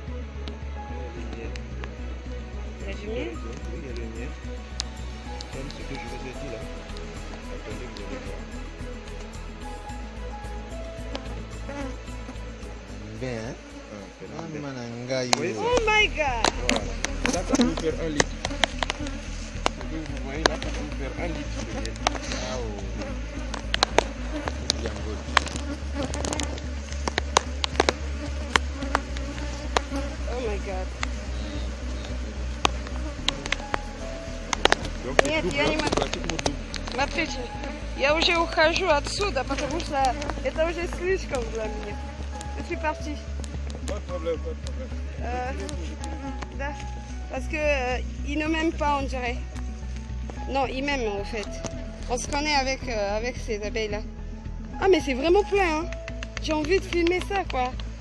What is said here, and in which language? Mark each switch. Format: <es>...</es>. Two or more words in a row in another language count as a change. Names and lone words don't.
<fr>Il y a du miel? Oui, il y a le miel. Comme ce que je vous ai dit là. Attendez, vous allez voir. Bien. Oui,</fr> <en>Oh my god!</en> <fr>voilà. Là, ça peut vous faire 1 litre. Ce que vous voyez là, ça peut vous faire 1 litre de miel.</fr> <en>Oh my god.</en> <fr>Donc, c'est</fr> <ru>Нет,</ru> <fr>double,</fr> <ru>я не</ru> <fr>hein,</fr> <ru>могу.</ru> <fr>c'est pratiquement double.</fr> <ru>Смотрите, я уже ухожу отсюда, потому что это уже слишком для меня.</ru> <fr>Je suis partie. Pas de problème, pas de problème.</fr> <ru>Да.</ru> <fr>Parce que il ne m'aime pas, on dirait. Non, il m'aime en fait. On se connaît avec ces abeilles là. Ah mais c'est vraiment plein, hein. J'ai envie de filmer ça quoi.</fr>